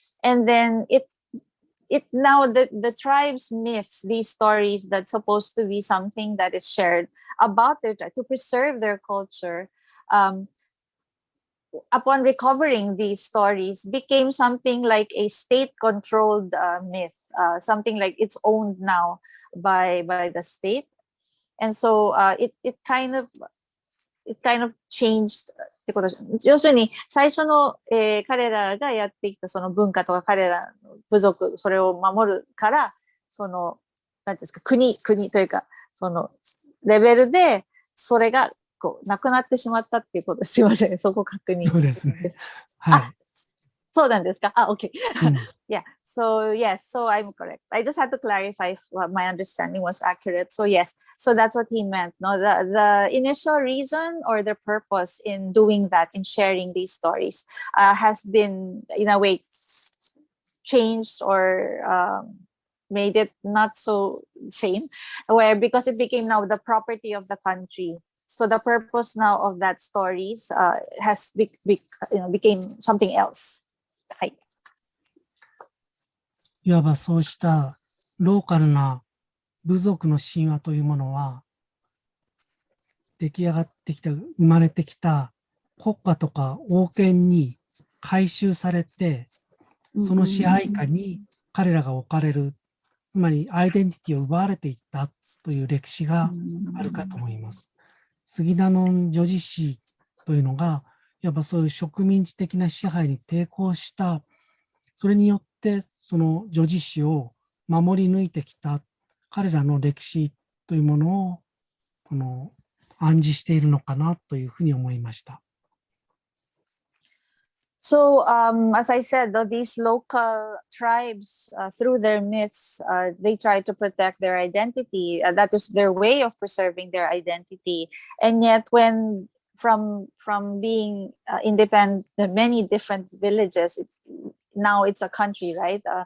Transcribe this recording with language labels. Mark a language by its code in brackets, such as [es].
[en] And then now the tribe's myths, these stories that's supposed to be something that is shared about their tribe to preserve their culture, upon recovering these stories became something like a state-controlled myth, something like it's owned now by the state. And so it kind of changed [ja] ってことです。要するに最初の、彼らがやってきたその文化とか彼らの部族、それを守るからその何ですか、国というかそのレベルでそれがこうなくなってしまったっていうことです。すいません、そこ確認。そうですね。はい。そうなんですか。 [en] Okay. Yeah. So yes. So I'm correct. I just had to clarify if my understanding was accurate. So yes. So that's what he meant. No, the initial reason or the purpose in doing that, in sharing these stories, has been in a way changed or made it not so same, where because it became now the property of the country. So the purpose now of that stories has became something else. [ja] はい。いわばそうしたローカルな部族の神話というものは、出来上がってきた、生まれてきた国家とか王権に改宗されて、その支配下に彼らが置かれる、つまりアイデンティティを奪われていったという歴史があるかと思います。スギダノン叙事詩というのが、いわばそういう植民地的な支配に抵抗した、それによってその叙事詩を守り抜いてきた彼らの歴史というものを暗示しているのかなというふうに思いました。 [en] So, as I said, these local tribes, through their myths, they try to protect their identity. That is their way of preserving their identity. And yet, when from being independent, many different villages, now it's a country, right?